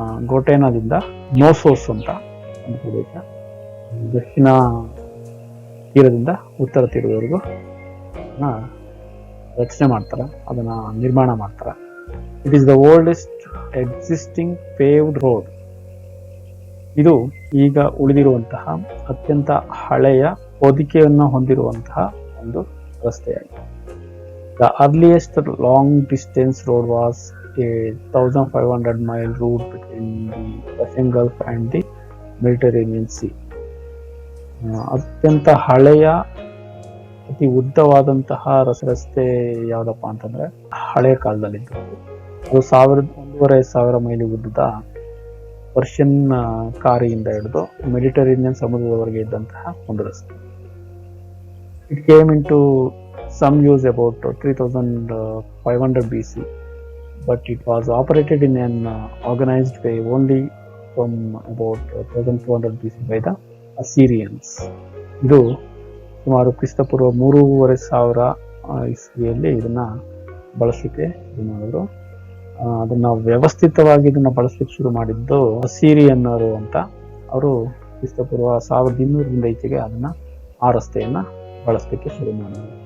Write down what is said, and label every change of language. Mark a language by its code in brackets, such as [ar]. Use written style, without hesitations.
[kn] ಗೋಟೈನಾದಿಂದ ನೋಸೋಸ್ ಅಂತ ಒಂದು ಪ್ರದೇಶ, ದಕ್ಷಿಣ ತೀರದಿಂದ ಉತ್ತರ ತೀರದವರೆಗೂ ರಚನೆ ಮಾಡ್ತಾರೆ, ಅದನ್ನ ನಿರ್ಮಾಣ ಮಾಡ್ತಾರೆ. [en] It is the oldest existing paved road. [kn] ಇದು ಈಗ ಉಳಿದಿರುವಂತಹ ಅತ್ಯಂತ ಹಳೆಯ ಹೊದಿಕೆಯನ್ನು ಹೊಂದಿರುವಂತಹ ಒಂದು ರಸ್ತೆಯಾಗಿದೆ. [en] The earliest long distance road was a 1500 mile route between the Persian Gulf and the Mediterranean Sea. [kn] ಅತ್ಯಂತ ಹಳೆಯ ಅತಿ ಉದ್ದವಾದಂತಹ ರಸ್ತೆ ಯಾವ್ದಪ್ಪ ಅಂತಂದ್ರೆ ಹಳೆಯ ಕಾಲದಲ್ಲಿ ಅದು 1,500 ಮೈಲಿ ಉದ್ದದ ಪರ್ಷಿಯನ್ ಕಾರಿಯಿಂದ ಹಿಡಿದು ಮೆಡಿಟರೇನಿಯನ್ ಸಮುದ್ರದವರೆಗೆ ಇದ್ದಂತಹ ಒಂದು ರಸ್ತೆ. [en] It came into some use about 3500 BC, but it was operated in an organized way only from about 1200 BC by the Assyrians. [kn] ಇದು ಸುಮಾರು ಕ್ರಿಸ್ತಪೂರ್ವ 3500 ಇಸ್ವಿಯಲ್ಲಿ ಇದನ್ನ ಬಳಸಲಿಕ್ಕೆ ಶುರು ಮಾಡಿದ್ರು. ಅದನ್ನ ವ್ಯವಸ್ಥಿತವಾಗಿ ಇದನ್ನ ಬಳಸಲಿಕ್ಕೆ ಶುರು ಮಾಡಿದ್ದು ಅಸೀರಿಯನ್ನರು ಅಂತ. ಅವರು ಕ್ರಿಸ್ತಪೂರ್ವ 1200 ಈಚೆಗೆ ಅದನ್ನ ಆ ರಸ್ತೆಯನ್ನ ಬಳಸಲಿಕ್ಕೆ ಶುರು ಮಾಡಿದ್ರು.